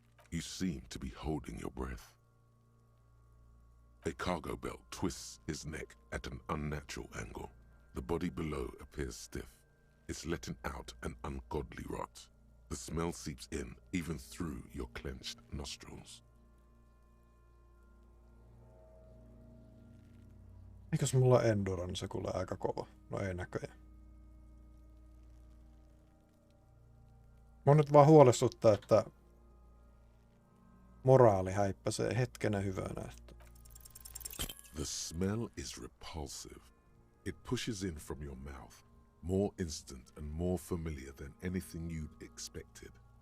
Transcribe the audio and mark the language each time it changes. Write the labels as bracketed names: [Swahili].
[English] You seem to be holding your breath. A cargo belt twists his neck at an unnatural angle. The body below appears stiff. It's letting out an ungodly rot. The smell seeps in even through your clenched nostrils. [Finnish] Eikös mulla endurance kuule aika kova? No ei näköjään. Mun nyt vaan huolestuttaa, että moraali häippäsee hetkenä hyvänä. [English] The smell is repulsive. It pushes in from your mouth, more instant and more familiar than anything you'd expected.